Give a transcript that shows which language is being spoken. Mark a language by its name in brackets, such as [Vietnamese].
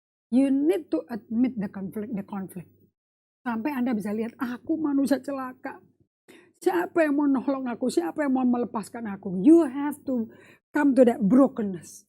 [English] You need to admit the conflict. [Indonesian] Sampai Anda bisa lihat, aku manusia celaka. Siapa yang mau nolong aku? Siapa yang mau melepaskan aku? [English] You have to come to that brokenness.